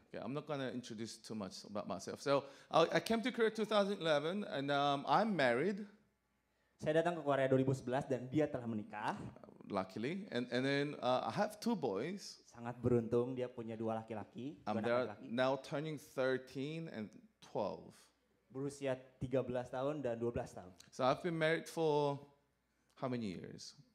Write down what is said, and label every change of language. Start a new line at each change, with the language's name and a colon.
English: Okay, I'm not gonna introduce too much about myself. So I came to Korea 2011, and I'm married,
Indonesian: Saya datang ke Korea 2011 dan dia telah menikah.
English: luckily, and then I have two boys.
Indonesian: Sangat beruntung dia punya dua laki-laki, dua anak
English: They're
Indonesian: laki-laki.
English: now turning 13 and 12.
Indonesian: Berusia 13 tahun dan 12 tahun.
English: So I've been married for how many years?